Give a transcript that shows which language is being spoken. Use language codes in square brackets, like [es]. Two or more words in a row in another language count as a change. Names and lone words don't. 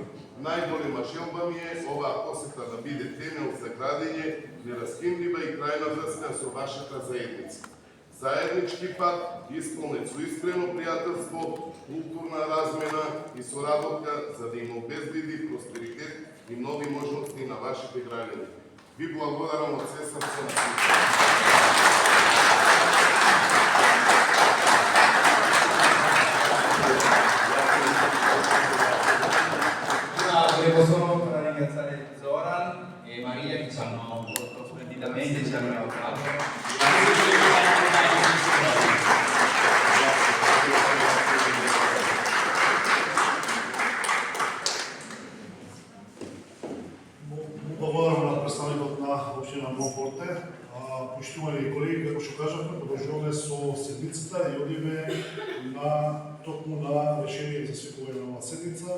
[mk] Најголема желба ми е оваа посета да биде темел за градење нераскинлива и крајна врска со вашата заедница. Заеднички пат, исполнет со искрено пријателство, културна размена и соработка за да им обезбеди просперитет и нови можности на вашите граѓани. Ви благодарам од се срце на [it] Volevo solo ringraziare Zoran e Maria che ci hanno molto splendidamente ci hanno aiutato. [mk] Благодарам на представникот на општина Монфорте. Поштувани колеги, како што кажавме, продолжуваме со седмицата и одиме на токму на решение за свикување на оваа седница.